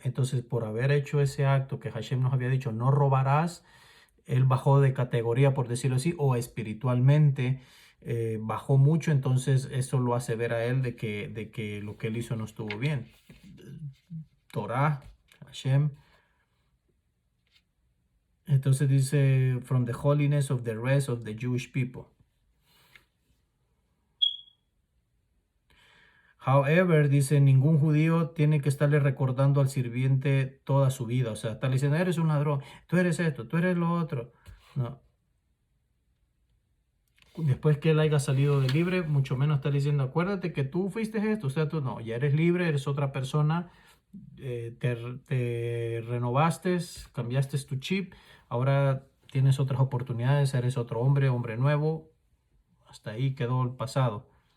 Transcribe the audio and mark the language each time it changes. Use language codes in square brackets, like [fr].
[es] Entonces, por haber hecho ese acto que Hashem nos había dicho, no robarás, él bajó de categoría, por decirlo así, o espiritualmente bajó mucho, entonces eso lo hace ver a él de que lo que él hizo no estuvo bien. Torah, Hashem. Entonces dice, [en] from the holiness of the rest of the Jewish people. However, [es] dice, ningún judío tiene que estarle recordando al sirviente toda su vida. O sea, estarle diciendo, eres un ladrón, tú eres esto, tú eres lo otro. No. Después que él haya salido de libre, mucho menos está diciendo, acuérdate que tú fuiste esto, o sea, tú no, ya eres libre, eres otra persona, te renovaste, cambiaste tu chip, ahora tienes otras oportunidades, eres otro hombre, hombre nuevo, hasta ahí quedó el pasado.